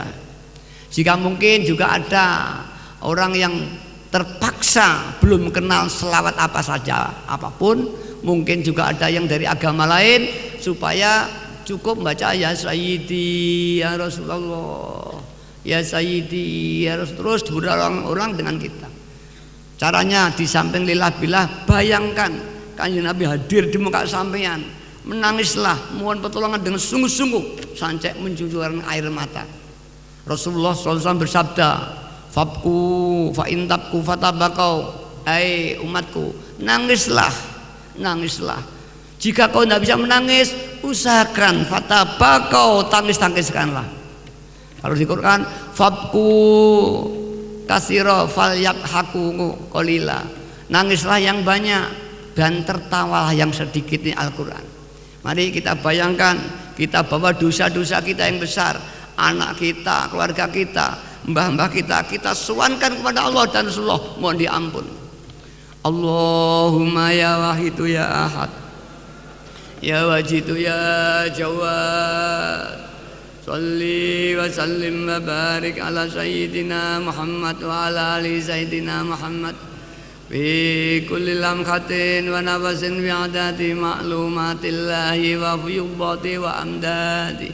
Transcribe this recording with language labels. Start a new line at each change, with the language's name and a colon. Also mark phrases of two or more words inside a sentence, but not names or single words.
Indonesian: Jika mungkin juga ada orang yang terpaksa belum kenal selawat apa saja, apapun, mungkin juga ada yang dari agama lain, supaya cukup membaca
Arabic: يا سيدي يا رسول الله، يا سيدي يا رسول,
Indonesian: terus berulang-ulang dengan kita. Caranya di samping
Arabic: لله بالله,
Indonesian: bayangkan Kanjeng Nabi hadir di muka sampean, menangislah, mohon pertolongan dengan sungguh-sungguh sampai mencucurkan air mata. Rasulullah SAW bersabda,
Arabic: فابكوا فإن تبكوا فتباكوا,
Indonesian: hai umatku, nangislah, nangislah. Jika kau tidak bisa menangis, usahakan fatabakau, tangis-tangiskanlah. Kalau di Quran,
Arabic: فابكوا كثيرا فليضحكوا قليلا,
Indonesian: Nangislah yang banyak dan tertawalah yang sedikit. Ini Al-Quran. Mari kita bayangkan, kita bawa dosa-dosa kita yang besar, anak kita, keluarga kita, mbah-mbah kita suankan kepada Allah dan Rasulullah, mohon diampun.
Arabic: اللهم يا واحد يا أحد، يا واجد يا جواد، صل وسلم وبارك على سيدنا محمد وعلى آل سيدنا محمد في كل لمحة ونفس بعدد معلومات الله وفيوبات وأمداد.